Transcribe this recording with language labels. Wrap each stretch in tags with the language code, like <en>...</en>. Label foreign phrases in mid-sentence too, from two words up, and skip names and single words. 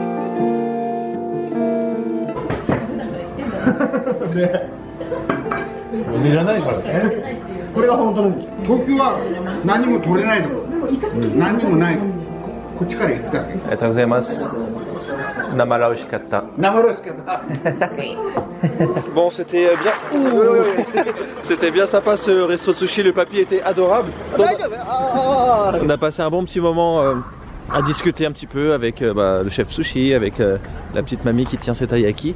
<ja>ウニいらないからね。これが本当のウニ。東京は何も取れないの、何にもない、こっちから行くだけ。ありがとうございます。生ら美味しかった。生らしかった。</ja> <fr>Bon, c'était bien. C'était bien sympa ce resto sushi. Le papy était adorable. On a passé un bon petit moment à discuter un petit peu avec le chef sushi, avec la petite mamie qui tient ses taiyaki.</fr>